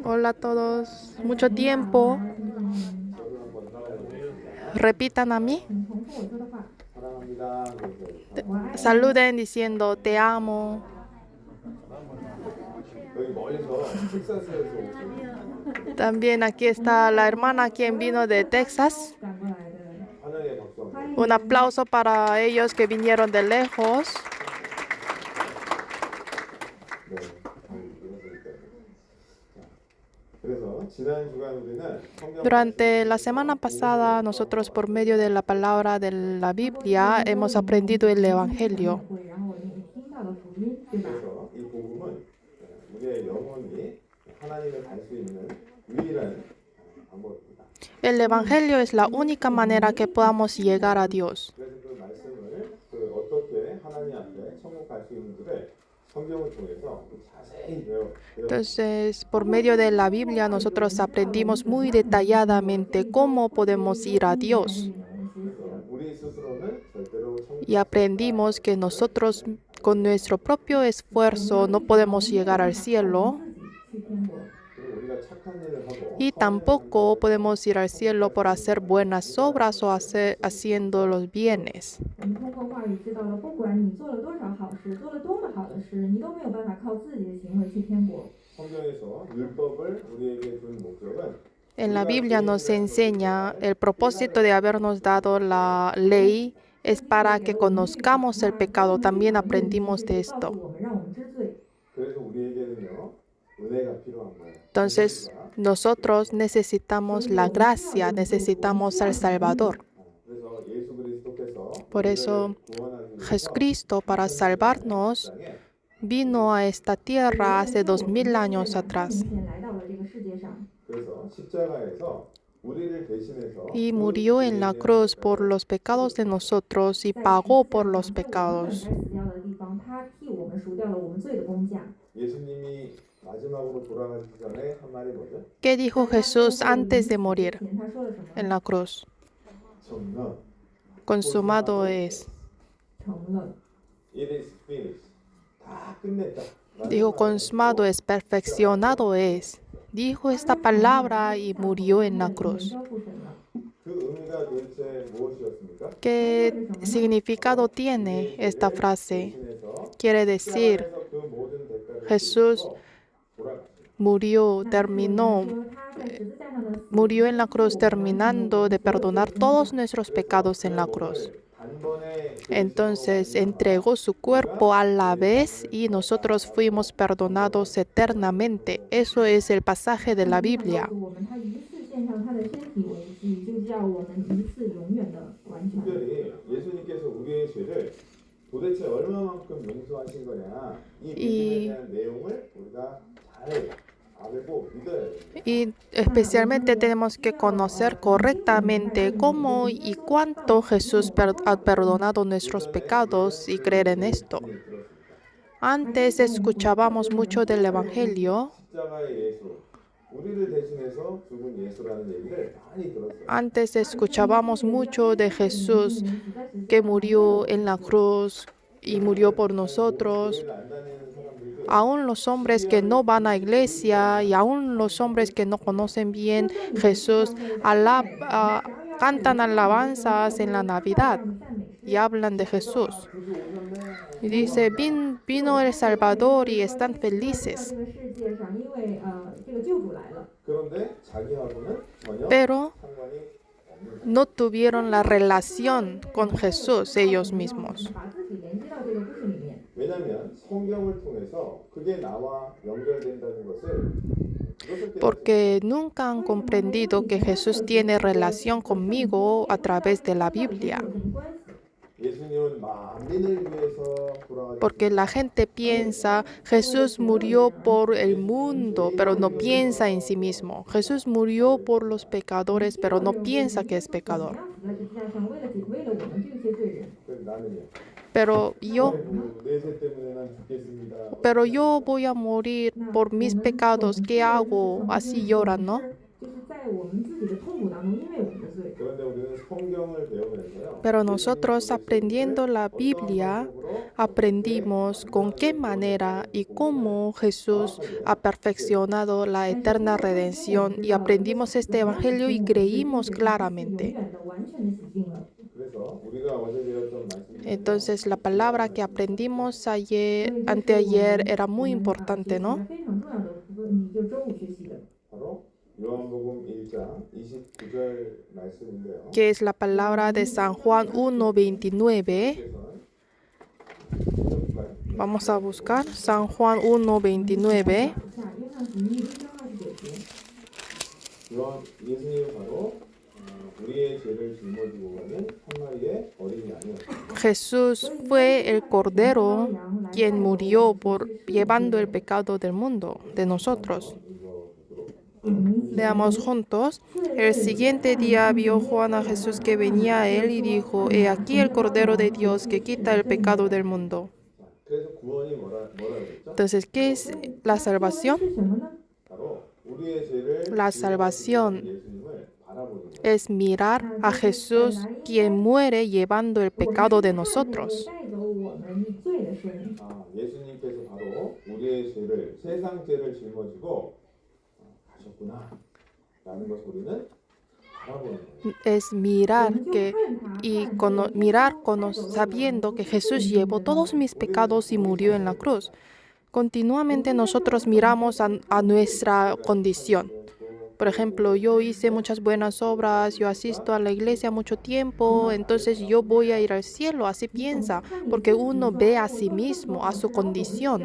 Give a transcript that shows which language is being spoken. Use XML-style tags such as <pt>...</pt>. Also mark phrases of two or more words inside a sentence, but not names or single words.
<es>Hola a todos. Mucho tiempo. Repitan a mí.</es> <ko>사랑합니다.</ko> <es>Saluden diciendo te amo.</es> <ko>멀리서 텍사스에서 오신</ko> <es>También aquí está la hermana quien vino de Texas.</es> <zh>赶过来的，</zh> <ko>환영의 박수 한번.</ko> <es>Un aplauso para ellos que vinieron de lejos.</es> <ko>네, 이러니까요. 자, 그래서 지난 주간 우리는 성경</ko> <es>Durante la semana pasada, nosotros por medio de la palabra de la Biblia hemos aprendido el Evangelio.</es> <zh>会，然后我们也听到了福音，对吧？</zh> <ko>그래서 이 복음은 우리의 영혼이 하나님을 갈 수 있는 유일한 방법입니다.</ko> <es>El Evangelio es la única manera que podamos llegar a Dios.</es> <ko>그래서 그 말씀을 어떻게 하나님 앞에 천국 갈 수 있는지를 성경을 통해서 자세히 배워.</ko> <es>Entonces, por medio de la Biblia, nosotros aprendimos muy detalladamente cómo podemos ir a Dios.</es> <ko>우리 스스로는 절대로 천국</ko> <es>Y aprendimos que nosotros, con nuestro propio esfuerzo, no podemos llegar al cielo.</es> <zh>去天国。</zh> <ko>그리고 우리가 착한 일을 하고</ko> <es>Y tampoco podemos ir al cielo por hacer buenas obras o haciendo los bienes.</es> <zh>我们通过话语知道了，不管你做了多少好事，做了多么好的事，你都没有办法靠自己的行为去天国。</zh> <ko>성경에서 율법을 우리에게 준 목적은</ko> <es>En la Biblia nos enseña el propósito de habernos dado la ley es para que conozcamos el pecado. También aprendimos de</es> <zh>告</zh> <es>esto.</es> <zh>诉我们，让我们知罪。</zh> <ko>그래서 우리에게는요 은혜가 필요한 거예요.</ko> <es>Entonces, nosotros necesitamos la gracia, necesitamos al Salvador.</es> <ko>그래서 예수 그리스도께서</ko> <es>Por eso, Jesucristo, para salvarnos, vino a esta tierra hace 2000 años atrás</es> <zh>先来到了这个世界上，</zh> <ko>그래서 십자가에서 우리를 대신해서</ko> <es>y murió en la cruz por los pecados de nosotros y pagó por los</es> <zh>在我们</zh> <es>pecados.</es> <zh>该死掉的地方，他替我们赎掉了我们罪的工价。</zh> <ko>예수님이 마지막으로 돌아가시기 전에 한 말이 뭐죠?</ko> <es>¿Qué dijo Jesús antes de morir</es> <zh>前他说了什么？</zh> <es>en la cruz?</es> <ko>정말</ko> <es>Consumado es.</es> <zh>成了。</zh> <en>It is finished.</en> <ko>다 끝냈다.</ko> <es>Dijo, consumado es, perfeccionado es. Dijo esta palabra y murió en la cruz.</es> <zh>交付神了。</zh> <ko>그 의미가 도대체 무엇이었습니까?</ko> <es>¿Qué significado tiene esta frase?</es> <ko>대신해서</ko> <es>Quiere decir,</es> <ko>십자가에서 그 모든 대가를</ko> <es>Jesús</es> <ko>치르고 돌아갔어요.</ko> <es>murió, terminó,</es> <zh>说他在十字架上的死</zh> <es>murió en la cruz terminando de perdonar todos nuestros pecados en la cruz.</es> <ko>단번에</ko> <es>Entonces entregó su cuerpo a la vez y nosotros fuimos perdonados eternamente. Eso es el pasaje de la Biblia.</es> <zh>告诉我们，他一次献上他的身体为祭，就叫我们一次永远的完全。</zh> <ko>특별히 예수님께서 우리의 죄를 도대체 얼마만큼 용서하신 거냐 이 부분에 대한 내용을 우리가 잘 알고 믿어야 돼요.</ko> <es>Y especialmente tenemos que conocer correctamente cómo y cuánto Jesús ha perdonado nuestros pecados y creer en esto. Antes escuchábamos mucho del Evangelio.</es> <ko>십자가의 예수, 우리를 대신해서 죽은 예수라는 얘기를 많이 들었어요.</ko> <es>Antes escuchábamos mucho de Jesús que murió en la cruz y murió por nosotros.</es> <ko>교회를 안 다니는 사람들도</ko> <es>Aún los hombres que no van a iglesia y aún los hombres que no conocen bien Jesús cantan alabanzas en la Navidad y hablan de Jesús. Y dice, vino el Salvador y están felices.</es> <zh>这个世界上，因为这个救主来了，</zh> <ko>그런데 자기하고는 전혀</ko> <es>Pero</es> <ko>상관이 없는</ko> <es>no tuvieron la relación con Jesús ellos mismos.</es> <zh>把自己连接到这个故事里面。</zh> <ko>왜냐하면 성경을 통해서 그게 나와 연결된다는 것을 그것을 깨닫지</ko> <es>Porque nunca han comprendido que Jesús tiene relación conmigo a través de la Biblia.</es> <zh>有什么关系？</zh> <ko>예수님은 만민을 위해서 돌아가셨습니다.</ko> <es>Porque la gente piensa, Jesús murió por el mundo, pero no piensa en sí mismo. Jesús murió por los pecadores, pero no piensa que es pecador.</es> <zh>死在十字架上，为了我们这些罪人。</zh> <ko>그래서 나는요.</ko> <es>Pero</es> <ko>내 죄 때문에 난 죽겠습니다.</ko> <es>yo voy a morir por mis pecados. ¿Qué hago? Así lloran, ¿no?</es> <zh>就是在我们自己的痛苦当中，因为我们的罪。</zh> <ko>그런데 우리는 성경을 배우면서요.</ko> <es>Pero nosotros aprendiendo la Biblia, aprendimos con qué manera y cómo Jesús ha perfeccionado la eterna redención y aprendimos este evangelio y creímos</es> <zh>永</zh> <es>claramente.</es> <zh>远的、完全的洗净了。</zh> <ko>그래서 우리가 어제 배웠던 말씀이</ko> <es>Entonces la palabra que aprendimos anteayer era muy importante, ¿no?</es> <zh>非常重要的问题，就周五学习的。</zh> <ko>바로 요한복음 1장 29절 말씀인데요.</ko> <es>que es la palabra de San Juan 1:29. Vamos a buscar San Juan 1:29.</es> <zh>下约翰福音1章29节。</zh> <ko>예수님은 바로 우리의 죄를 짊어지고 가는 한 마리의 어린 양이었습니다.</ko> <es>Jesús fue el Cordero quien murió llevando el pecado del mundo, de nosotros. Leamos juntos. El siguiente día vio Juan a Jesús que venía a él y dijo, He aquí el Cordero de Dios que quita el pecado del mundo.</es> <ko>그래서 구원이 뭐라 그랬죠?</ko> <es>Entonces, ¿qué es la salvación?</es> <zh>是什么呢？</zh> <ko>바로 우리의 죄를</ko> <es>La salvación</es> <ko>예수님을 바라보는 거예요.</ko> <es>es mirar a Jesús quien muere llevando el pecado de nosotros.</es> <zh>带走我们罪的神。</zh> <ko>예수님께서 바로 우리의 죄를 세상 죄를 짊어지고 가셨구나 라는 것을 우리는 바라보는 거예요.</ko> <es>Es mirar sabiendo que Jesús llevó todos mis pecados y murió en la cruz. Continuamente nosotros miramos a nuestra condición. Por ejemplo, yo hice muchas buenas obras, yo asisto a la iglesia mucho tiempo, entonces yo voy a ir al cielo, así piensa, porque uno ve a sí mismo, a su condición.</es>